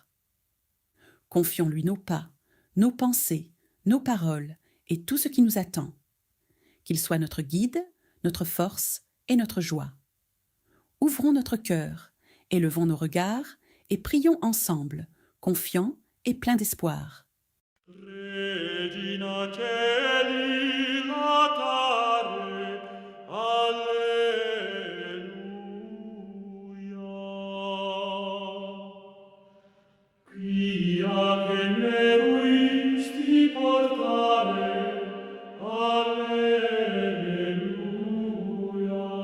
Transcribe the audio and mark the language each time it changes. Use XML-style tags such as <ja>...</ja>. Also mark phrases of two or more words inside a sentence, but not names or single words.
<fr>Confions-lui nos pas, nos pensées, nos paroles et tout ce qui nous attend. Qu'il soit notre guide, notre force et notre joie. Ouvrons notre cœur, élevons nos regards et prions ensemble, confiants et pleins d'espoir.</fr> <la>Regina Caeli latare, Alleluia. Quia che meruisti portare, Alleluia.</la>